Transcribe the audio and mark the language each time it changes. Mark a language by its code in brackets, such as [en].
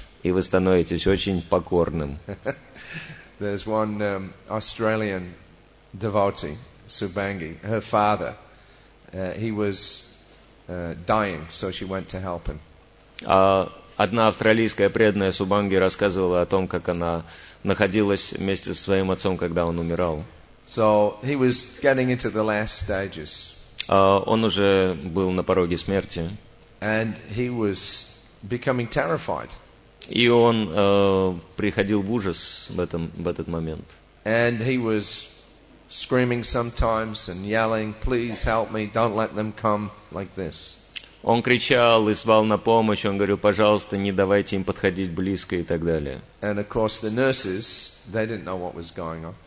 [ru] И вы становитесь очень покорным. [en] There's one Australian devotee, Subhangi. Her father, he was dying, so she went to help him. [ru] Одна австралийская преданная Субанги рассказывала о том, как она находилась вместе со своим отцом, когда он умирал. [en] So he was getting into the last stages. [ru] Он уже был на пороге смерти. [en] And he was becoming terrified. [ru] И он приходил в ужас в этот момент. [en] And he was screaming sometimes and yelling, "Please help me, don't let them come like this." [ru] Он кричал и звал на помощь, он говорил: пожалуйста, не давайте им подходить близко и так далее. [en] And of course the nurses, they didn't know what was going on.